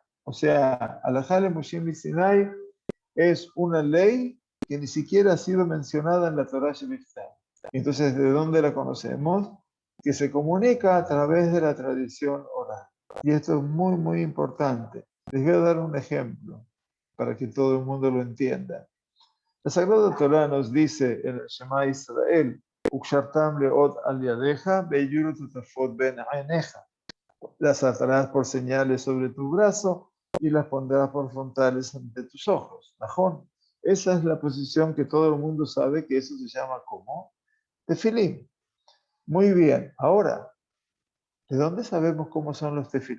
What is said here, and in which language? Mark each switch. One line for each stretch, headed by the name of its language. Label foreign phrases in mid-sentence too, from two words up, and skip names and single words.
Spanish: O sea, alajá de Moshe Sinai es una ley que ni siquiera ha sido mencionada en la Torah Shemitah. Entonces, ¿de dónde la conocemos? Que se comunica a través de la tradición oral. Y esto es muy, muy importante. Les voy a dar un ejemplo para que todo el mundo lo entienda. La Sagrada Torah nos dice en el Shema Israel,
Hebrew: וקשרתם לאות על ידך, והיו לטטפות בין עיניך.
Spanish: Las atarás por señales sobre tu brazo y las pondrás por frontales ante tus ojos. Najón. Esa es la posición que todo el mundo sabe que eso se llama como tefilín. Muy bien, ahora, ¿de dónde sabemos cómo son los tefilín?